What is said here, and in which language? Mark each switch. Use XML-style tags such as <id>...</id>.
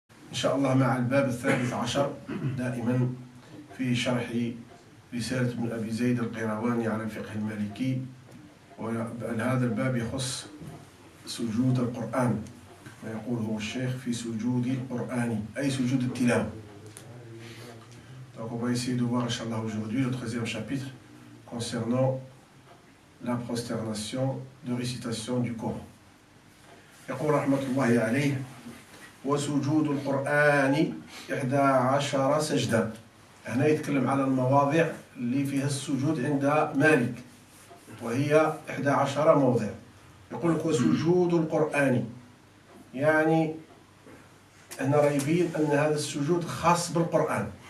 <ar>إن شاء الله مع الباب 13 دائما في شرح رسالة ابن أبي زيد القيرواني على الفقه المالكي. وهذا الباب يخص سجود القرآن، ما يقوله الشيخ في سجود القرآن أي سجود التلاوة.</ar> <fr>Donc on va essayer de voir Inch'Allah aujourd'hui le 13e chapitre concernant la prosternation de récitation du Coran.</fr> <ar>يقول رحمة الله عليه: وسجود القرآن 11 سجدة. هنا يتكلم على المواضع اللي فيها السجود عند مالك، وهي 11 موضع. يقول لك وسجود القرآن، يعني هنا رايبين أن هذا السجود خاص بالقرآن.</ar>